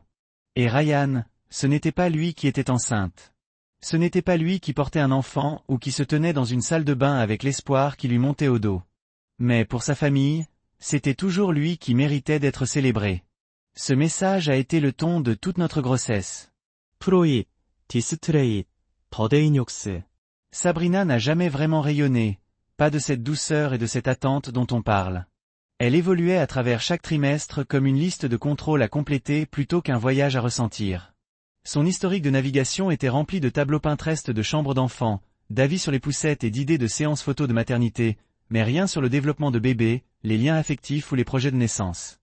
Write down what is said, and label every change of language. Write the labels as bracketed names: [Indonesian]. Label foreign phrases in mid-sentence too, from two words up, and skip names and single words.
[French] Et Ryan, ce n'était pas lui qui était enceinte. Ce n'était pas lui qui portait un enfant ou qui se tenait dans une salle de bain avec l'espoir qui lui montait au dos. Mais pour sa famille, c'était toujours lui qui méritait d'être célébré. Ce message a été le ton de toute notre grossesse. 프로잇, 디스트레잇, 더데이뇽스. Sabrina n'a jamais vraiment rayonné, pas de cette douceur et de cette attente dont on parle. Elle évoluait à travers chaque trimestre comme une liste de contrôles à compléter plutôt qu'un voyage à ressentir. Son historique de navigation était rempli de tableaux Pinterest de chambres d'enfants, d'avis sur les poussettes et d'idées de séances photos de maternité, mais rien sur le développement de bébés, les liens affectifs ou les projets de naissance.